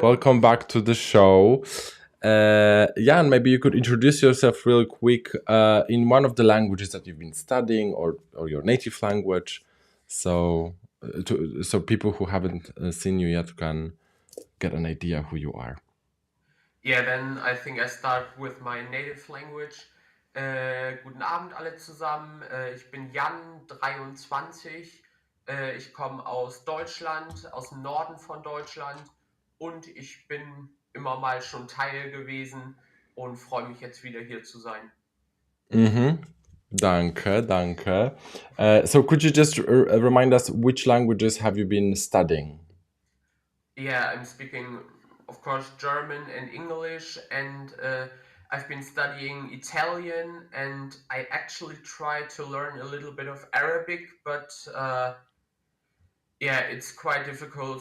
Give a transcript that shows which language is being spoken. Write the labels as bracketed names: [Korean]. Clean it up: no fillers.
[English] Welcome back to the show. Jan, maybe you could introduce yourself real quick in one of the languages that you've been studying, or your native language, so so people who haven't seen you yet can get an idea who you are. Yeah, then I think I start with my native language. [German] Guten Abend alle zusammen. Ich bin Jan, 23. Ich komme aus Deutschland, aus dem Norden von Deutschland, und ich bin immer mal schon Teil gewesen und freue mich jetzt wieder hier zu sein. Danke. [English] So could you just remind us, which languages have you been studying? Yeah, I'm speaking, of course, German and English, and I've been studying Italian, and I actually tried to learn a little bit of Arabic, but yeah, it's quite difficult.